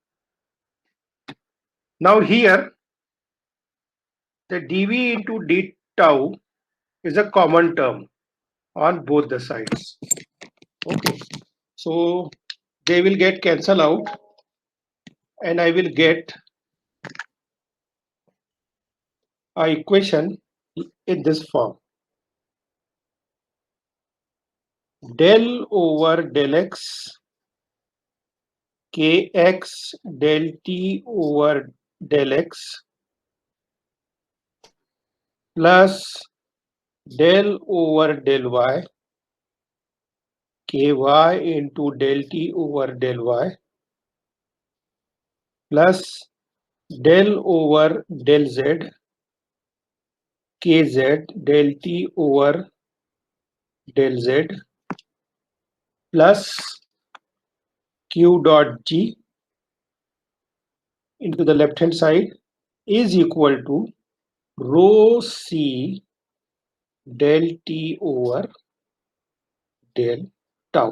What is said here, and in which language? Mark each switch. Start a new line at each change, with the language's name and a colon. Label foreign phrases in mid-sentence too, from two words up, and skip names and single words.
English: Now here the dv into d tau is a common term on both the sides. Okay, so they will get cancelled out and I will get a equation in this form. Del over del x kx del t over del x plus del over del y ky into del t over del y plus del over del z kz del t over del z plus q dot g into the left hand side is equal to rho c del t over del tau.